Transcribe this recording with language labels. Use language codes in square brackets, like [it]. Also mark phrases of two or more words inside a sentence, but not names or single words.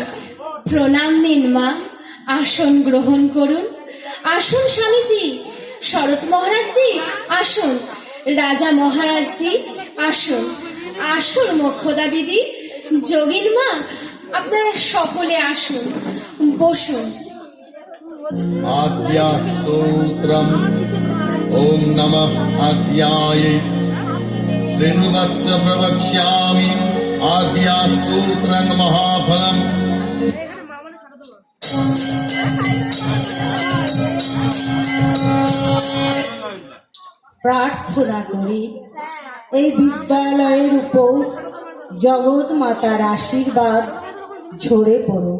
[bn] প্রণাম নিন মা, আসন গ্রহণ করুন। আসুন স্বামীজি, শরৎ মহারাজজি আসুন, রাজা মহারাজজি আসুন, আসুন মোক্ষদা দিদি, যোগিন মা, আপনারা সকলে আসুন, বসুন। [sa] आद्या स्तोत्रम् ॐ नमः आद्यायै शृण्वत्स प्रवक्ष्यामि आद्या स्तोत्रं महाफलम्। [bn] প্রার্থনা করি এই বিদ্যালয়ের উপর জগৎ মাতার আশীর্বাদ ঝরে পড়ুক।